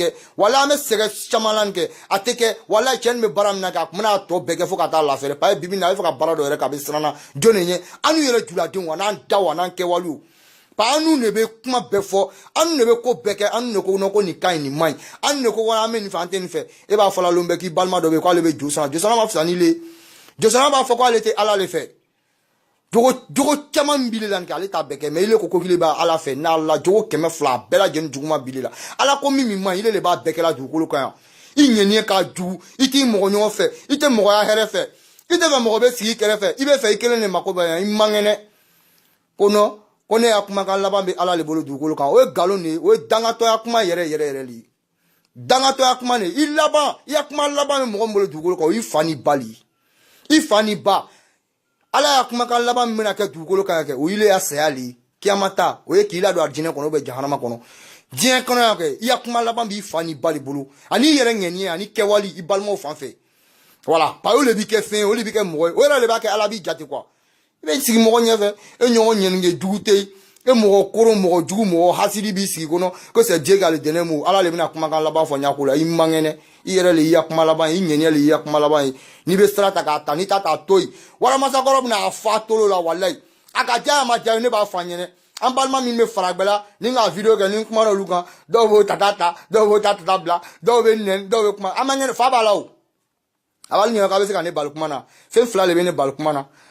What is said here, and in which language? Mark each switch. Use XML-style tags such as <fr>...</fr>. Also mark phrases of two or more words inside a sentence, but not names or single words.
<bm>kɛ walayi an bɛ sɛgɛn caman la nin kɛ a tɛ kɛ walayi cɛ nin bɛ baara min na kɛ a kun bɛna tɔ bɛɛ kɛ fo ka taa lafɛrɛ parce que bibi in na a bɛ fɛ ka baara dɔ yɛrɛ kɛ a bɛ siran na jɔn de ɲɛ an n'u yɛrɛ juladenw wa n'an da wa n'an kɛwalew pa anu ne be kuma bɛɛ fɔ anu ne be ko bɛɛ kɛ anu ne ko ko nin ka ɲi nin man ɲi anu ne ko ko an bɛ nin fɛ an tɛ nin fɛ e b'a fɔ la lon bɛɛ k'i balima dɔ bɛ k'ale bɛ josana b'a fisa ni le josana b'a fɔ k'ale tɛ ala le fɛ jogo caman bile la nin kɛ ale t'a bɛɛ kɛ mais ile ko k'ile b'a ala fɛ n'ala jogo 200 bɛɛ lajɛlen juguman bile la ala ko min man ɲi ile le b'a bɛɛ kɛ la dugukolo kan yan i ɲɛni k'a jugu i t'i mɔgɔ ɲɔgɔn fɛ i tɛ mɔgɔya hɛrɛ fɛ i tɛ fɛ mɔgɔ bɛ sigi kɛrɛfɛ i bɛ fɛ i kelen de mako bɛ yan i man kɛnɛ ko non ko ne ya kuma kan laban bɛ ala le bolo dugukolo kan o ye nkalon de ye o ye dangatɔya kuma yɛrɛ de ye dangatɔya kuma de i laban i ya kuma laban bɛ mɔgɔ min bolo dugukolo kan o y'i fa ni ba de ye i fa ni ba ala ya kuma kan laban min bɛna kɛ dugukolo kan kɛ o y'i le ya saya le ye kiyamata o ye k'i ladon a jinɛ kɔnɔ o bɛ jahanama kɔnɔ diɲɛ kɔnɔ yan kɛ i ya kuma laban b'i fa ni ba de bolo ani i yɛrɛ ŋɛniya ani kɛwali i balimaw fan fɛ voilà pa olu de b'i kɛ fɛn ye olu de b'i kɛ mɔgɔ ye o yɛrɛ de b'a kɛ ala b'i jate quoi i bɛ sigi mɔgɔ ɲɛfɛ e ɲɔgɔn ɲɛnige jugu tɛ yen e mɔgɔ koro mɔgɔ jugu mɔgɔ hasidi b'i sigi kɔnɔ ko</bm> <fr>c'est Dieu qui a le dernier mot</fr> <bm>ala le bɛna kumakan laban fɔ ɲako la i man kɛnɛ i yɛrɛ le y'i ya kuma laban ye i ɲɛniya le y'i ya kuma laban ye n'i bɛ sira ta k'a ta n'i ta k'a to yen waramasakɔrɔ bɛna a fa tolo la walayi a ka diya a ma diya ne b'a fɔ a ɲɛnɛ an balima min bɛ faragbɛ la ni ka video kɛ ni n kumana olu kan dɔw b'o ta dɔw b'o ta bila dɔw bɛ nɛni dɔw bɛ kuma an ma ɲɛnɛ fa b'a la o a b'a ɲininka k'a bɛ se ka ne bali kuma na fɛn 2 de bɛ ne bali kuma na</bm>